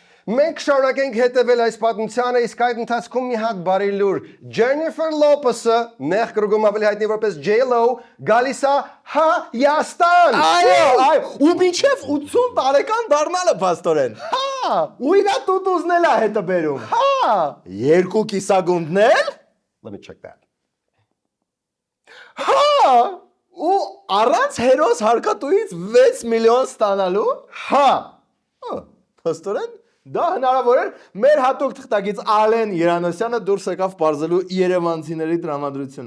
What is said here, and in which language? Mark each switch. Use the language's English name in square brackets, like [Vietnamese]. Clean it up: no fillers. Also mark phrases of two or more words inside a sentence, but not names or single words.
[Armenian] Մենք շարունակենք հետևել այս պատմությանը, իսկ այդ ընթացքում մի հատ բարի լուր։ Ջենիֆեր Լոփեսը, նեղ կրկնում ավելի հայտնի որպես J-Lo, գալիս է Հայաստան։ Այո, ու մինչև 80 տարեկան դառնալը փաստորեն։ Հա, Ու իրա տուտուզն էլ է հետը բերում։ հա։ Երկու կիսագունդն էլ։ [English] Let me check that. [Armenian] Հա, ու առանց հերոս հարկատուից 6 միլիոն ստանալու։ Հա։ Փաստորեն Դա հնարավոր էր մեր հատուկ թղթակից Ալեն Երանոսյանը դուրս եկավ բարձելու երևանցիների տրամադրությունը։